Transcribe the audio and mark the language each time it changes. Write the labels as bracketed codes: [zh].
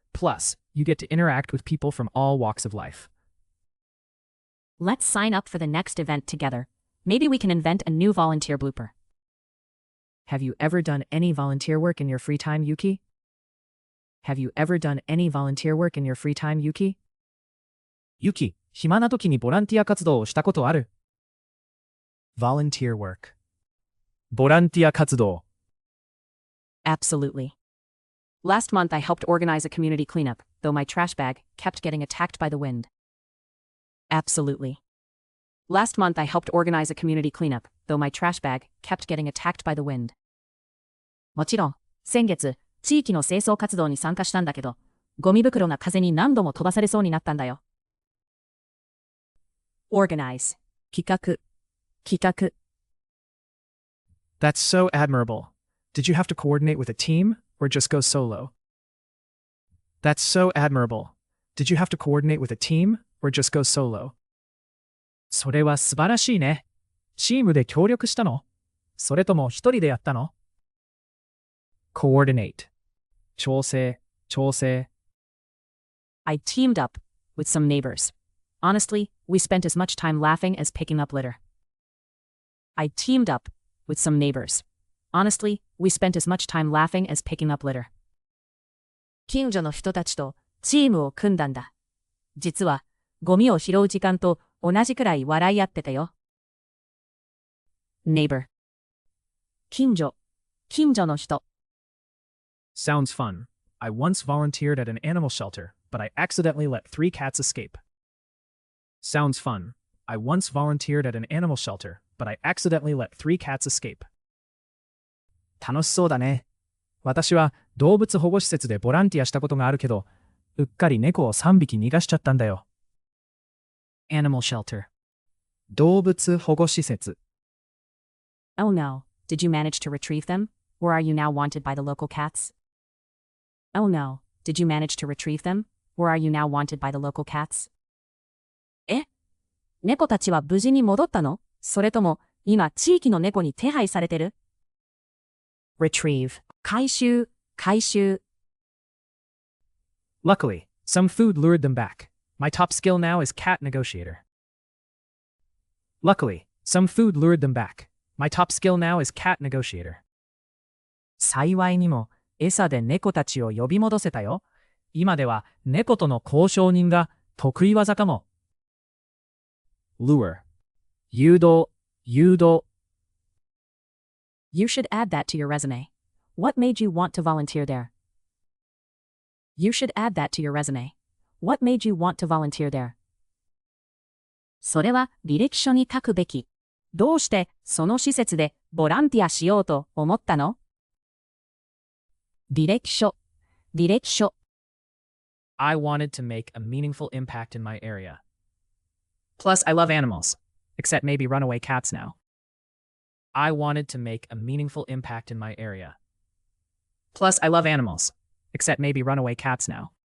[en] Plus, you get to interact with people from all walks of life. Let's sign up for the next event together. Maybe we can invent a new volunteer blooper. Have you ever done any volunteer work in your free time, Yuki? Have you ever done any volunteer work in your free time, Yuki? [ja] Yuki, 暇な時にボランティア活動をしたことある? Volunteer work. ボランティア活動. [en] Absolutely. Last month I helped organize a community cleanup, though my trash bag kept getting attacked by the wind. Absolutely. Last month I helped organize a community cleanup, though my trash bag kept getting attacked by the wind. [ja] もちろん、先月、地域の清掃活動に参加したんだけど、ゴミ袋が風に何度も飛ばされそうになったんだよ。 Organize. 企画。企画。 [en] That's so admirable. Did you have to coordinate with a team or just go solo? That's so admirable. Did you have to coordinate with a team or just go solo? [ja] それは素晴らしいね。チームで協力したの？それとも一人でやったの？ Coordinate. 調整、調整。 [en] I teamed up with some neighbors. Honestly, we spent as much time laughing as picking up litter. I teamed up with some neighbors. Honestly, we spent as much time laughing as picking up litter. [ja] 近所の人たちとチームを組んだんだ。実は、ゴミを拾う時間と同じくらい笑い合ってたよ。 Neighbor. 近所、近所の人。 [en] Sounds fun. I once volunteered at an animal shelter, but I accidentally let 3 cats escape. Sounds fun. I once volunteered at an animal shelter, but I accidentally let 3 cats escape. [ja] 楽しそうだね。私は動物保護施設でボランティアしたことがあるけど、うっかり猫を3匹逃がしちゃったんだよ。 Animal shelter. 動物保護施設。 [en] Oh no, did you manage to retrieve them? Or are you now wanted by the local cats? Oh no, did you manage to retrieve them? Or are you now wanted by the local cats? [ja] え？猫たちは無事に戻ったの？それとも、今地域の猫に手配されてる？ Retrieve. 回収、回収。 [en] Luckily, some food lured them back. My top skill now is cat negotiator. Luckily, some food lured them back. My top skill now is cat negotiator. [ja] 幸いにも、餌で猫たちを呼び戻せたよ。今では猫との交渉人が得意技かも。 Lure. 誘導、誘導。 [en] You should add that to your resume. What made you want to volunteer there? You should add that to your resume. What made you want to volunteer there? [ja] それは履歴書に書くべき。どうしてその施設でボランティアしようと思ったの？履歴書、履歴書。 [en] I wanted to make a meaningful impact in my area. Plus, I love animals, except maybe runaway cats now. I wanted to make a meaningful impact in my area. Plus, I love animals, except maybe runaway cats now.